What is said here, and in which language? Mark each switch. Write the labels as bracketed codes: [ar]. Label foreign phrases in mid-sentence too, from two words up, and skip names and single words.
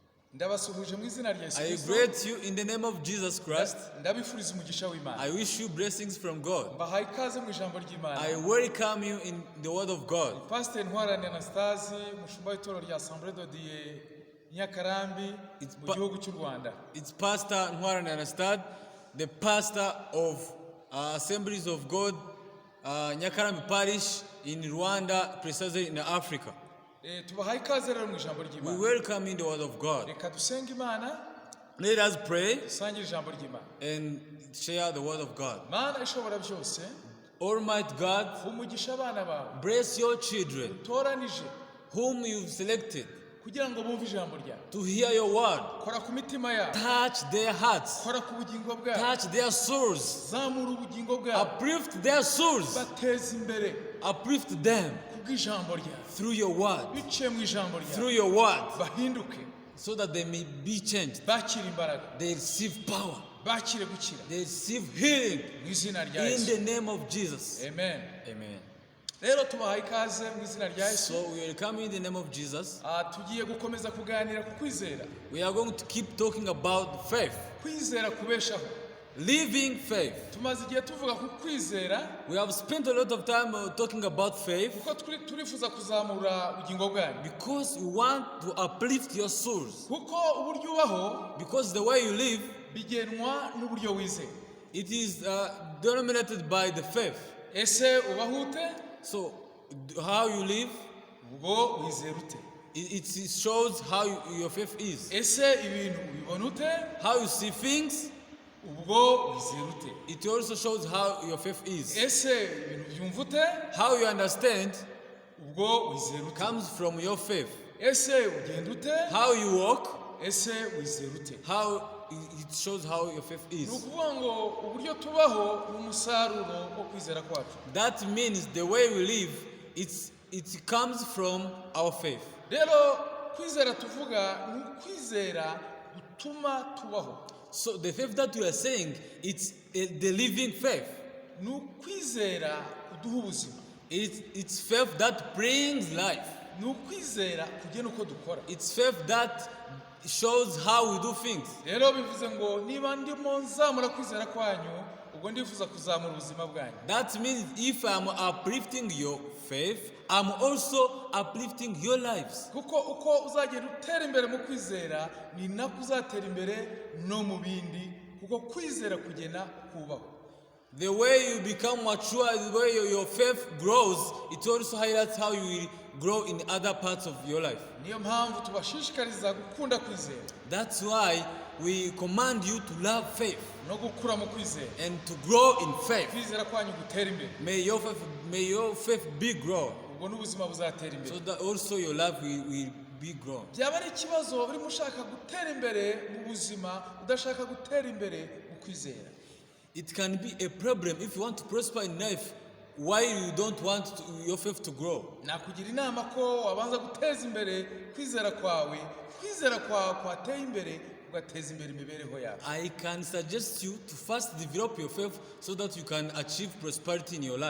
[rw] ndabasuhuje mu izina rya Yesu [en] I [rw] Kristo. [en] greet you in the name of Jesus Christ. [rw] Ndabifuriza umugisha w'Imana. [en] I wish you blessings from God. [rw] Mbahaye ikaze mu ijambo ry'Imana. [en] I welcome you in the word of God. [rw] Pastor Ntwarane Anastase, mushumba w'itorero rya Assemblée de Dieu Nyakarambi mu gihugu cy'u Rwanda. [en] It's Pastor Ntwarane Anastase, the pastor of Assemblies of God, Nyakarambi Parish in Rwanda, precisely in Africa. [rw] Tubahaye ikaze rero mu ijambo [en] We [rw] ry'Imana. [en] welcome in the word of God. [rw] Reka dusenge Imana, [en] Let us pray [rw] dusangire ijambo ry'Imana. [en] and share the word of God. [rw] Mana ishobora byose, [en] Almighty God, [rw] umugisha abana bawe. [en] bless your children [rw] Toranije [en] whom you've selected [rw] kugira ngo bumve ijambo ryawe. [en] to hear your word. [rw] Kora ku mitima yabo. [en] Touch their hearts, [rw] Kora ku bugingo bwabo. [en] touch their souls, [rw] Zamura ubugingo bwabo. [en] uplift their souls, [rw] Bateze imbere [en] uplift them [rw] kubw'ijambo ryawe. [en] through your word, [rw] Biciye mu ijambo [en] through [rw] ryawe. [en] your word, [rw] Bahinduke. [en] so that they may be changed. [rw] Bakire imbaraga. [en] They receive power, [rw] Bakire gukira. [en] they receive healing [rw] Mu izina rya [en] in [rw] Yesu. [en] the name of Jesus. [rw] Amen. [en] Amen. [rw] Rero tubahaye ikaze mu izina rya Yesu. [en] So we are coming in the name of Jesus. [rw] Tugiye gukomeza kuganira ku kwizera. [en] We are going to keep talking about faith, [rw] Kwizera kubeshaho. [en] living faith. [rw] Tumaze igihe tuvuga ku kwizera [en] We have spent a lot of time talking about faith [rw] kuko turifuza kuzamura ubugingo bwanyu. [en] because we want to uplift your souls. [rw] Kuko uburyo ubaho [en] Because the way you live, [rw] bigenwa n'uburyo wizeye. [en] it is denominated by the faith. [rw] Ese ubaho ute? [en] So, how you live, [rw] Ubwo wizera ute? [en] it shows how your faith is. [rw] Ese ibintu ubibona ute? [en] How you see things, [rw] Ubwo wizera ute? [en] it also shows how your faith is. [rw] Ese ibintu byumva ute? [en] How you understand [rw] Ubwo wizera ute? [en] comes from your faith. [rw] Ese ugenda ute? [en] How you walk, [rw] Ese wizera ute? [en] how it shows how your faith [rw] Ni [en] is. [rw] ukuvuga ngo uburyo tubaho ni umusaruro wo kwizera kwacu. [en] That means the way we live, it comes from our faith. [rw] Rero kwizera tuvuga ni ukwizera gutuma tubaho. [en] So the faith that we are saying, it's the living faith. [rw] Ni ukwizera kuduha ubuzima. [en] It's faith that brings life. [rw] Ni ukwizera kugena uko dukora. [en] It's faith that shows how we do things. [rw] Rero bivuze ngo niba ndimo nzamura kwizera kwanyu, ubwo ndifuza kuzamura ubuzima bwanyu. [en] That means if I'm uplifting your faith, I'm also uplifting your lives. [rw] Kuko uko uzagenda utera imbere mu kwizera, ni nako uzatera imbere no mu bindi, kuko kwizera kugena kubaho. [en] The way you become mature, the way your faith grows, it also highlights how you will grow in other parts of your life. [rw] Niyo mpamvu tubashishikariza gukunda kwizera [en] That's why we command you to love faith [rw] no gukura mu kwizera. [en] and to grow in faith. [rw] Kwizera kwanyu gutera imbere, [en] May your faith be grown, [rw] ubwo n'ubuzima buzatera [en] so [rw] imbere. [en] that also your life will be grown. [rw] Byaba ari ikibazo urimo ushaka gutera imbere mu buzima, udashaka gutera imbere mu kwizera. [en] It can be a problem if you want to prosper in life while you don't want your faith to grow. [rw] Nakugira inama ko wabanza guteza imbere kwizera kwawe, kwizera kwawe kwateye imbere ugateza imbere imibereho yawe. [en] I can suggest you to first develop your faith so that you can achieve prosperity in your life.